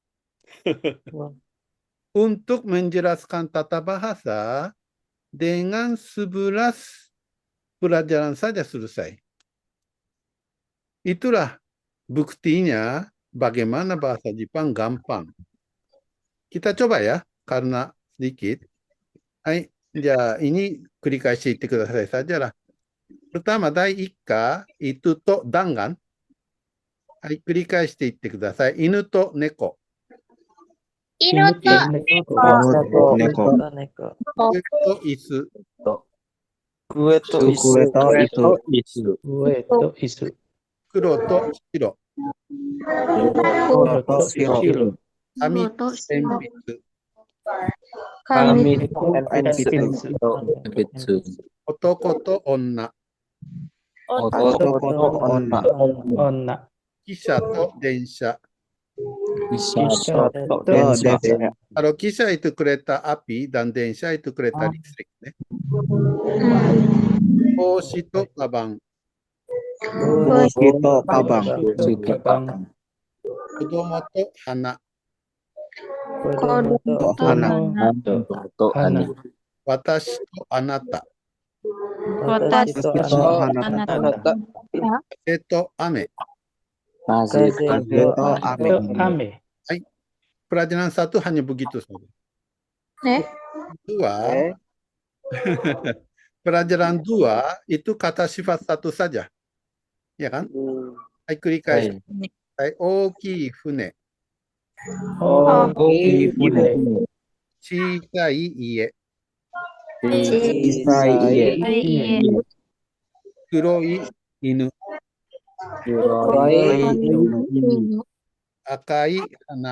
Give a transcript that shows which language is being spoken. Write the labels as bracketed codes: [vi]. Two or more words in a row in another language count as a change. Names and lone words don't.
[id] Untuk menjelaskan tata bahasa dengan 11 pelajaran saja selesai. Itulah buktinya bagaimana bahasa Jepang gampang. Kita coba ya, karena sedikit. Hai, ini [ja] 繰り返し言ってください [id] saja lah. Pertama, 第一課、ituとdan kan? [ja] はい、繰り返して言ってください。犬と猫。犬と猫、猫、上と椅子。上と椅子、机と椅子、上と椅子、黒と白。黒と白、紙と鉛筆。紙鉛と鉛筆、男と女。男と女、女、汽車と電車。汽車と電車、 [id] 汽車 itu kereta api dan 電車 itu kereta listrik. [ja] ね。帽子とカバン。帽子とカバン、子供と花。子供と花、私とあなた。私とあなた、風と雨。風と雨。 [id] はい。Pelajaran 1 hanya begitu saja. Dua, pelajaran 2 itu kata sifat satu saja. Ya kan? Hai, [ja] 繰り返し。はい、大きい船。大きい船。小さい家。小さい家、黒い犬。赤い花。